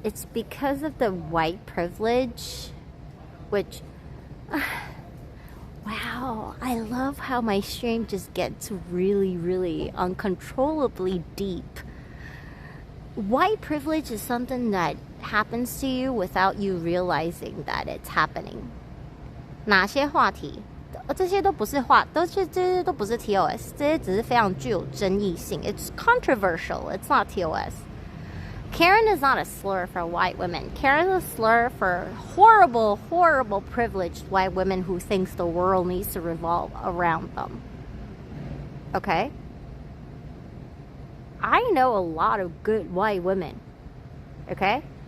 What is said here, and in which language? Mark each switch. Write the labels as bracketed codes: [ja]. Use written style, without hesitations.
[en] It's because of the white privilege, which wow, I love how my stream just gets really, really uncontrollably deep. White privilege is something that happens to you without you realizing that it's happening. [zh] 哪些话题？这些都不是这些都不是 TOS， 这些只是非常具有争议性。 [en] It's controversial. It's not TOS. Karen is not a slur for white women. Karen is a slur for horrible, horrible privileged white women who thinks the world needs to revolve around them. Okay? I know a lot of good white women. Okay?